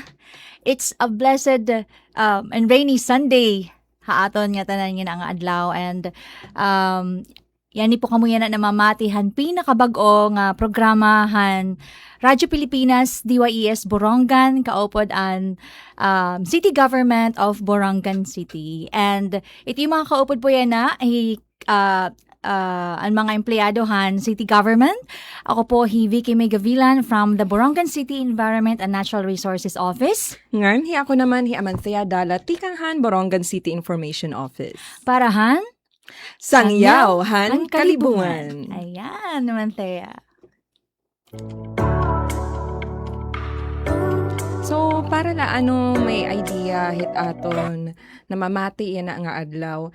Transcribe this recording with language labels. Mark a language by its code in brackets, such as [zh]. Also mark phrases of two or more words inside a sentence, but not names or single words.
[en] It's a blessed and rainy Sunday. [war] Haaton nga tanan nga ang adlaw and yan po kamo yan na namamatihan pinakabag-o nga programahan Radyo Pilipinas DYES Borongan kaupod an City Government of Borongan City. [tl] And ito yung mga kaupod po yan na ang mga empleyadohan city government. Ako po Vicky Megavilan from the Borongan City Environment and Natural Resources Office. [war] Ngan, ako naman Amanthea Dala, Tikanghan, Borongan City Information Office. Parahan? Sangyawhan, Kalibungan. Ayan, Amanthea. So, para la may idea hit aton na mamati yan na nga adlaw.